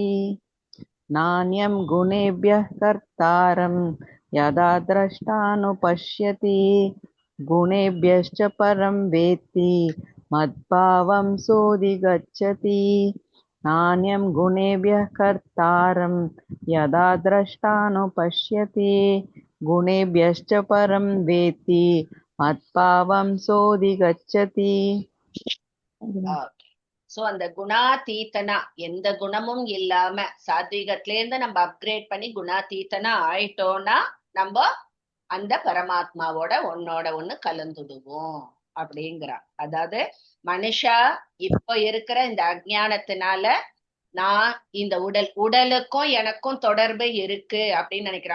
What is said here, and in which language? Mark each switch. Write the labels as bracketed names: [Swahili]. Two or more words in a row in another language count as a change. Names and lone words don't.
[Sanskrit] नान्यं गुणेभ्यः कर्तारं यदा द्रष्टानुपश्यति गुणेभ्यश्च परं वेत्ति मद्भावं सोऽधिगच्छति. नान्यं गुणेभ्यः कर्तारं यदा द्रष्टानुपश्यति गुणेभ्यश्च परं वेत्ति मद्भावं सोऽधिगच्छति. [Tamil] சோ அந்த குணாதீதனா எந்த குணமும் இல்லாம சாத்விகத்துல இருந்து நம்ம அப்கிரேட் பண்ணி குணாதீதனா ஆயிட்டோம்னா நம்ம அந்த பரமாத்மாவோட ஒன்னோட ஒண்ணு கலந்துடுவோம் அப்படிங்கிறா. அதாவது மனுஷா இப்ப இருக்கிற இந்த அஜ்ஞானத்தினால நான் இந்த உடலுக்கும் எனக்கும் தொடர்பு இருக்கு அப்படின்னு நினைக்கிறேன்.